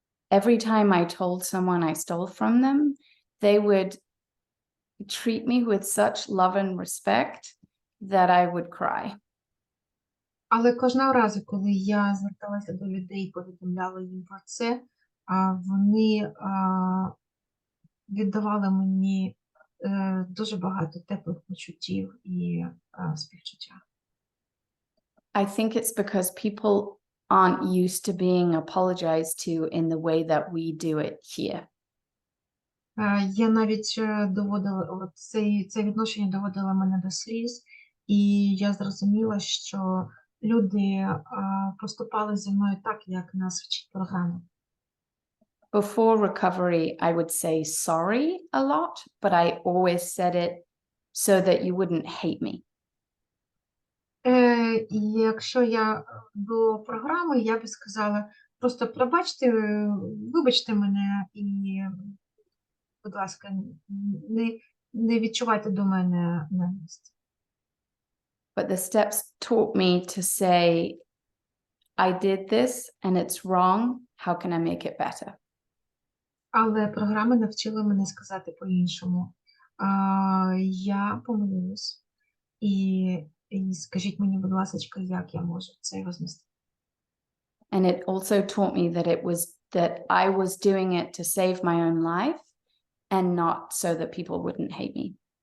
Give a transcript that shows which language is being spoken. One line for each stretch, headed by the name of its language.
English: Every time I told someone I stole from them, they would treat me with such love and respect that I would cry.
Ukrainian: Але кожного разу, коли я зверталася до людей і повідомляла їм про це, вони віддавали мені дуже багато теплих почуттів і співчуття.
English: I think it's because people aren't used to being apologized to in the way that we do it here.
Ukrainian: Я навіть доводила, от це відношення доводило мене до сліз, і я зрозуміла, що люди поступали зі мною так, як нас вчить програма.
English: Before recovery, I would say sorry a lot, but I always said it so that you wouldn't hate me.
Ukrainian: І якщо я до програми, я би сказала, просто пробачте, вибачте мене і, будь ласка, не відчувайте до мене ненависті.
English: But the steps taught me to say, I did this and it's wrong. How can I make it better?
Ukrainian: Але програми навчили мене сказати по-іншому. Я помилилась. І скажіть мені, будь ласка, як я можу це рознести?
English: And it also taught me that I was doing it to save my own life and not so that people wouldn't hate me.